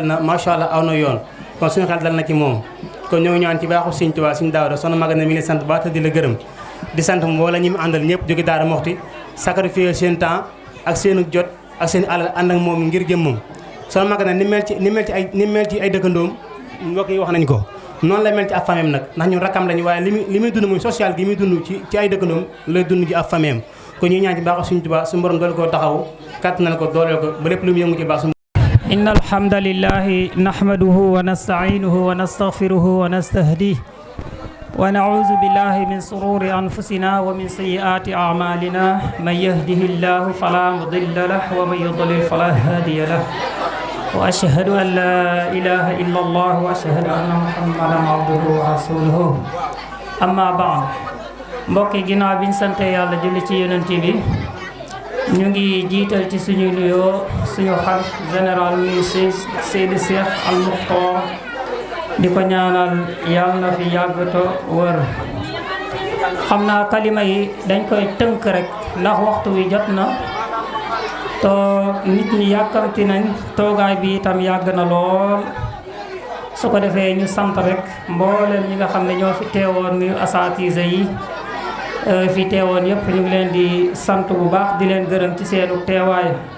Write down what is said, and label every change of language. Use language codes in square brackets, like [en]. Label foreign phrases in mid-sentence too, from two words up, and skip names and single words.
[wo] na [ar] ما شاء الله [wo] aw na yoon kon suñu xel dal na ci moom kon ñoo ñaan ci baaxu Sëriñ Tuubaa suñu Daawda soxna Maguette mi ngi sant baax te di la gërëm di sant mboolem ñi mu àndal ñëpp jóge Daara Moxti sacrifier seen temps ak seen jot ak seen alal ànd ak moom ngir jëm moom soxna Maguette ni mel ci ay dëkkandoom mbokk yi wax nañ ko noonu la mel ci ab famem nag ndax ñun rakkam lañu waaye li muy dund muy social gi muy dund ci ay dëkkandoom lay dund ci ab famem kon ñu ñaan ci baaxu Sëriñ Tuubaa suñu borom doole koo taxaw kàttanal ko dooleel ko ba lépp lu mu yëngu ci baax [ar] إن الحمد لله نحمده ونستعينه ونستغفره ونستهديه ونعوذ بالله من شرور أنفسنا ومن سيئات أعمالنا من يهده الله فلا مضل له ومن يضلل فلا هادي له وأشهد أن لا إله إلا الله وأشهد أن محمدا عبده ورسوله أما بعد [wo] mbokki ginnaaw biñ sante yàlla julli ci yonent bi ñu ngi jiital ci suñu nuyoo suñu xalif général muy Seydi Cheikh Al Muxtaar di ko ñaanal yàlla na fi yàggato wër xam naa kalima yi dañ koy tënk rek ndax waxtu wi jot na to nit ñi yàkkamti nañ toogaay bi itam yàgg na lool su ko defee ñu sant rek mboolem ñi nga xam ne ñoo fi teewoon muy asaatiisa yi fi teewoon yëpp ñu ngi leen di sant bu baax di leen gërëm ci seenu teewaay